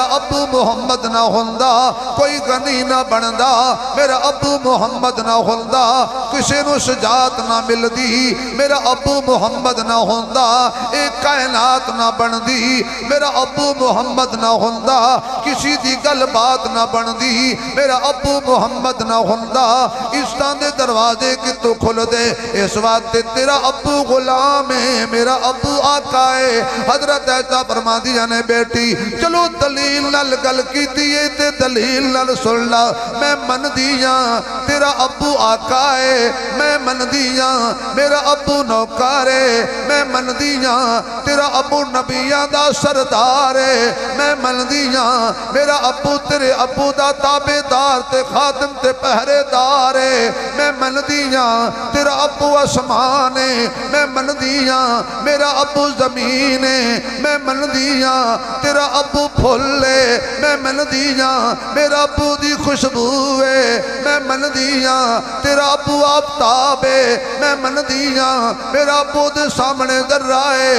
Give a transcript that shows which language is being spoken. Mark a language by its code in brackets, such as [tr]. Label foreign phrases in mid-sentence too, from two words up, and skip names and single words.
[pa] ابو محمد نہ ہوندہ کوئی غنی نہ بندہ میرا ابو محمد نہ ہوندہ کسی نو شجاعت نہ ملدی میرا ابو محمد نہ ہوندہ ایک کائنات نہ بندی میرا ابو محمد نہ ہوندہ کسی دی گل بات نہ بندی میرا ابو محمد نہ ہوندہ اس دے دروازے کی تو کھل دے اس وقت تیرا ابو غلام ہے میرا ابو آقا ہے حضرت عائشہ فرما دیا نے بیٹی چلو دلیل نال گل کی دیئے تے دلیل نال سن لا میں من دیا تیرا ابو آقا ہے میں من دیا میرا ابو نوکار ہے میں من دیا تیرا ابو نبیاں دا سردار ہے میں من دیا میرا ابو تیرے ابو دا تابعدار تے خادم تے پہرے دار ہے میں من دیا تیرا ابو آسمان ہے میں من دیا میرا ابو زمین ہے میں من دیا تیرا ابو پھول ہے میں من دیا میرا ابو دی خوشبو ہے میں من دیا تیرا ابو آفتاب ہے میں من دیا میرا ابو دے سامنے ذرہ ہے